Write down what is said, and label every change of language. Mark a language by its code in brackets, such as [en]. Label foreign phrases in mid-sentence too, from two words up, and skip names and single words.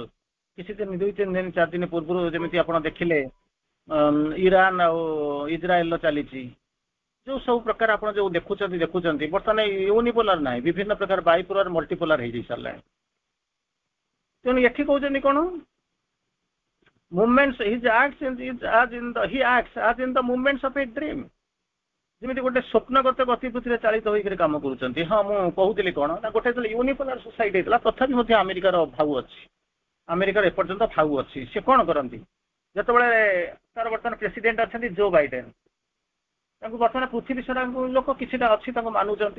[or] କିଛି ଦିନ 2-3 ଦିନ 4 ଦିନ ପୂର୍ବରୁ ଯେମିତି ଆପଣ ଦେଖିଲେ ଇରାନ ଆଉ ଇସ୍ରାଏଲର ଚାଲିଛି। ଯୋଉ ସବୁ ପ୍ରକାର ଆପଣ ଯୋଉ ଦେଖୁଛନ୍ତି ବର୍ତ୍ତମାନ ୟୁନିପୋଲାର ନାହିଁ, ବିଭିନ୍ନ ପ୍ରକାର ବାଇପୋଲାର, ମଲ୍ଟିପୋଲାର ହେଇଯାଇ ସାରିଲାଣି। ତେଣୁ ଏଠି କହୁଛନ୍ତି କଣ, ମୁଭମେଣ୍ଟସ୍, [en] he acts as in the movements of a dream, [or] ଯେମିତି ଗୋଟେ ସ୍ୱପ୍ନଗତ ଗତିବିଧିରେ ଚାଳିତ ହୋଇକରି କାମ କରୁଛନ୍ତି। ହଁ, ମୁଁ କହୁଥିଲି କଣ ନା, ଗୋଟେ ଯେତେବେଳେ [en] unipolar society [or] ହେଇଥିଲା, ତଥାପି ମଧ୍ୟ ଆମେରିକାର ଭାଉ ଅଛି, ଆମେରିକାର ଏପର୍ଯ୍ୟନ୍ତ ଭାଉ ଅଛି। ସେ କଣ କରନ୍ତି, ଯେତେବେଳେ ତାର ବର୍ତ୍ତମାନ ପ୍ରେସିଡେଣ୍ଟ ଅଛନ୍ତି ଜୋ ବାଇଡେନ, ତାଙ୍କୁ ବର୍ତ୍ତମାନ ପୃଥିବୀ ସାରା ଲୋକ କିଛିଟା ଅଛି ତାଙ୍କୁ ମାନୁଛନ୍ତି।